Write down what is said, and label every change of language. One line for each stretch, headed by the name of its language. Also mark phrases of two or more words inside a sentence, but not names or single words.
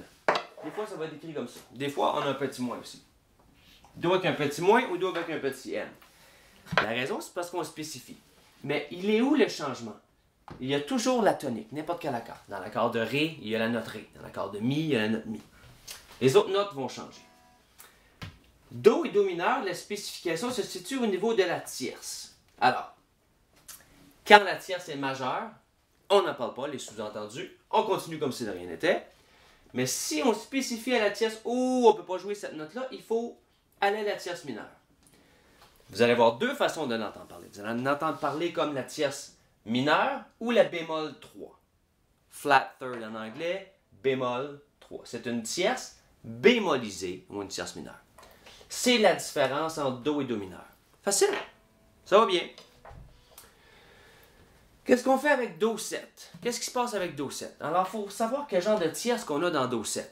French: Des fois, ça va être écrit comme ça. Des fois, on a un petit moins aussi. Do avec un petit moins ou Do avec un petit M? La raison, c'est parce qu'on spécifie. Mais il est où le changement? Il y a toujours la tonique, n'importe quel accord. Dans l'accord de Ré, il y a la note Ré. Dans l'accord de Mi, il y a la note Mi. Les autres notes vont changer. Do et Do mineur, la spécification se situe au niveau de la tierce. Alors, quand la tierce est majeure, on n'en parle pas, les sous-entendus. On continue comme si de rien n'était. Mais si on spécifie à la tierce, oh, on ne peut pas jouer cette note-là, il faut aller à la tierce mineure. Vous allez avoir deux façons de l'entendre parler. Vous allez l'entendre parler comme la tierce mineure ou la bémol 3.
English: Flat third
French: en anglais, bémol 3. C'est une tierce bémolisée ou une tierce mineure. C'est la différence entre Do et Do mineur. Facile. Ça va bien. Qu'est-ce qu'on fait avec Do 7? Qu'est-ce qui se passe avec Do 7? Alors, il faut savoir quel genre de tierce qu'on a dans Do 7.